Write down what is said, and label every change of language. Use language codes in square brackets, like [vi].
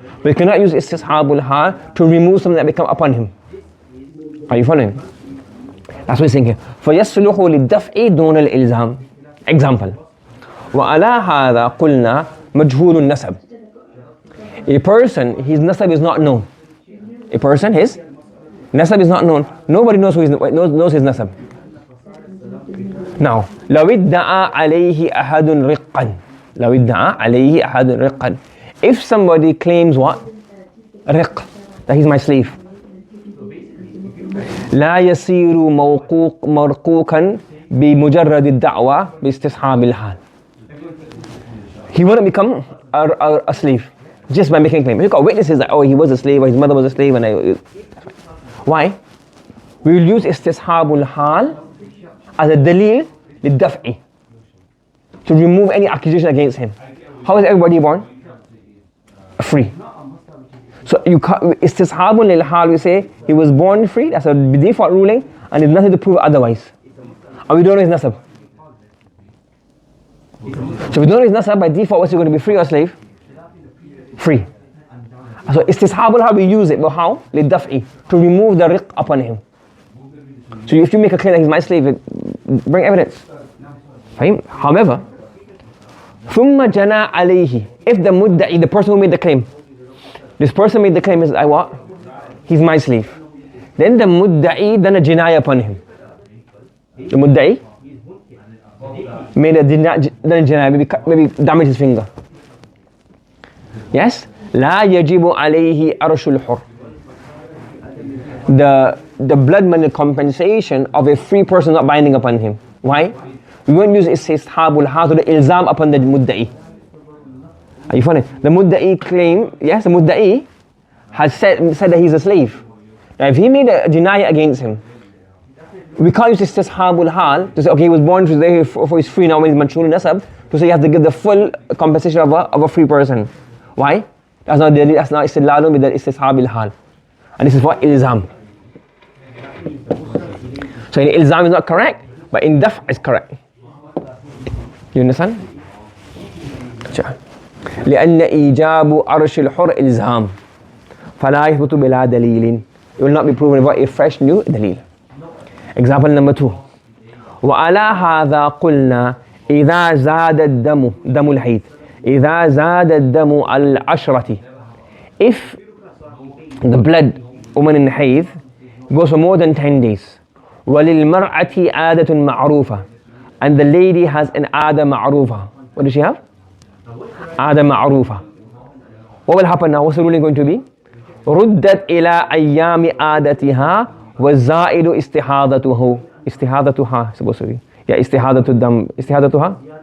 [en] But you cannot use istishabul hal to remove something that may come upon him. Are you following? That's what he's saying here. [ar] فَيَصْلُحُ لِلدَّفْعِ دُونَ الْإِلْزَامِ. [en] Example. [ar] وَعَلَى هَذَا قُلْنَا مَجْهُولُ النَّسَبِ. [en] A person, his nasab is not known. A person, his nasab is not known. Nobody knows his nasab. Now, [ar] لو ادعى عليه أحد رقا. لو ادعى عليه أحد رقا. [en] If somebody claims what? Riq, that he's my slave. [ar] لا يصير مرقوقا بمجرد الدعوة باستصحاب الحال. [en] He wouldn't become a slave just by making a claim. You've got witnesses that he was a slave or his mother was a slave, and why? We will use istishabul hal as a dalil للدفع, to remove any accusation against him. How is everybody born? Free. So you can't, istishabul lil hal, we say he was born free, that's a default ruling, and there's nothing to prove otherwise. And we don't know his nasab. So we don't know his nasab, by default what's he going to be, free or slave? Free. So istishabul hal, we use it, but how? للدفع, to remove the riq upon him. So if you make a claim that he's my slave, bring evidence. However, [ar] ثُمَّ جَنَى عَلَيْهِ. [en] If the mudda'i, the person who made the claim, this person made the claim is, I what? He's my slave. Then the mudda'i done a jinaya upon him. The mudda'i made a maybe damaged his finger. Yes? [ar] لا يجب عليه أرش الحر. [en] The blood money compensation of a free person not binding upon him. Why? We won't use istishabul hal to the ilzam upon the mudda'i. Are you following? The mudda'i claim, yes, the mudda'i has said that he's a slave. Now if he made a jinayah against him, we can't use istishabul hal to say, okay, he was born today, for he's free now when he's mashhur nasab, to say you have to give the full compensation of a free person. Why? That's not istidlalun with the istishabil hal. And this is what ilzam. So in ilzam is not correct, but in daf is correct. You understand? [ar] لأن إيجاب عرش الحر إلزام فلا يثبت بلا دليل. [en] It will not be proven without a fresh new dalil. Example number 2. [ar] وعلى هذا قلنا إذا زاد الدم دم الحيض إذا زاد الدم على العشرة. [en] If the blood woman in hayd goes for more than 10 days, [ar] وللمرأة عادة معروفة, [en] and the lady has an عادة معروفة. What does she have? [ar] عادة معروفة. [en] What will happen now? What's the ruling going to be? [ar] ردت إلى أيام عادتها والزائد استحاضتها [en] supposed to be. Yeah, [ar] استحاضة الدم استحاضتها.